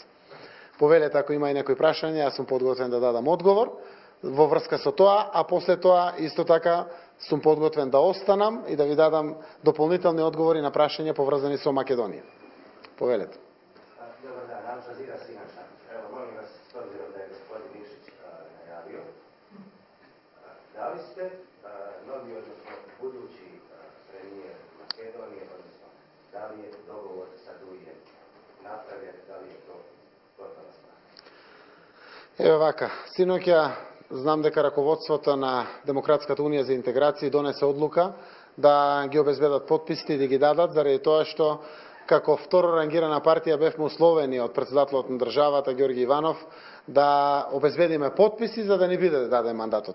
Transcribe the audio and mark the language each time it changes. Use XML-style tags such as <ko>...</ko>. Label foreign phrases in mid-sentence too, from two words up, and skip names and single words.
<mk>Повелете, ако има и некои прашања, јас сум подготвен да дадам одговор во врска со тоа, а после тоа исто така сум подготвен да останам и да ви дадам дополнителни одговори на прашања поврзани со Македонија. Повелете.</mk> <bs>Добар дан, Ал Джазира Синаша. Evo, molim vas, s obzirom da je gospodin Nikšić najavio, da li ste novi, odnosno budući premijer Makedonije, odnosno da li je dogovor sa Dujićem napravljen, da li je to gotova stvar?</bs> <mk>Ево вака, синоќа знам дека раководството на Демократската унија за интеграција донесе одлука да ги обезбедат подписите и да ги дадат, заради тоа што како второ рангирана партија бевме условени од претседателот на државата Ѓорги Иванов да обезбедиме подписи за да ни биде даден мандатот.</mk>